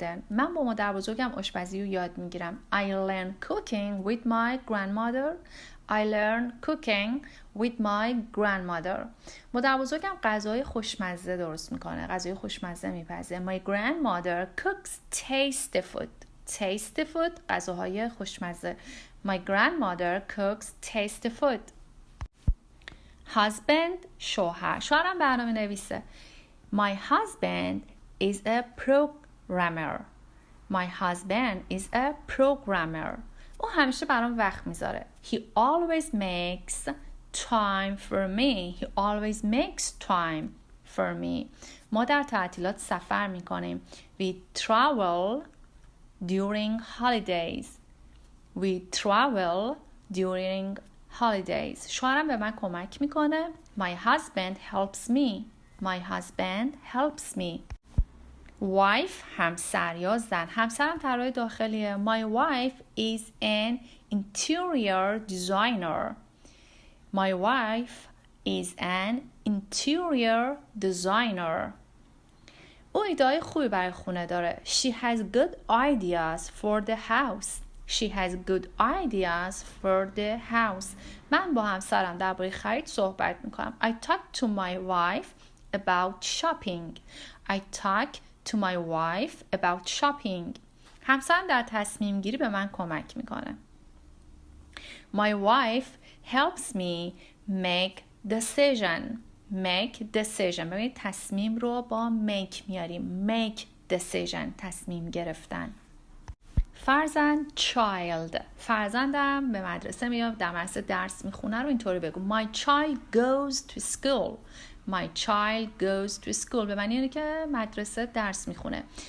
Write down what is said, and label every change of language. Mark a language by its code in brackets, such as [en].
[fa] من با مادر بزرگم آشپزی رو یاد میگیرم. [en] I learn cooking with my grandmother. I learned cooking with my grandmother. [fa] مادر بزرگم غذای خوشمزه درست میکنه. غذای خوشمزه میپزه. [en] My grandmother cooks tasty food. Tasty food [fa] غذاهای خوشمزه. [en] My grandmother cooks tasty food. Husband شوهر. [fa] شوهرم برنامه نویسه. [en] My husband is a programmer. My husband is a programmer. [fa] او همیشه برام وقت میذاره. [en] He always makes time for me. He always makes time for me. [fa] ما در تعطیلات سفر میکنیم. [en] We travel during holidays. We travel during holidays. [fa] شوهرم به من کمک میکنه. [en] My husband helps me. My husband helps me. [fa] wife همسر یا زن. همسرم طراح داخلیه. [en] My wife is an interior designer. My wife is an interior designer. [fa] او ایده‌های خوبی برای خونه داره. [en] She has good ideas for the house. She has good ideas for the house. [fa] من با همسرم درباره خرید صحبت میکنم. [en] I talk to my wife about shopping. I talk to my wife about shopping. [fa] همسرم در تصمیم گیری به من کمک میکنه. [en] My wife helps me make decision. Make decision. [fa] ببینید تصمیم رو با make میاریم. [en] Make decision. [fa] تصمیم گرفتن. فرزند child. فرزندم به مدرسه میاد، در مدرسه درس میخونه رو اینطوری بگو. [en] My child goes to school. My child goes to school. [fa] به معنی اینه که مدرسه درس میخونه.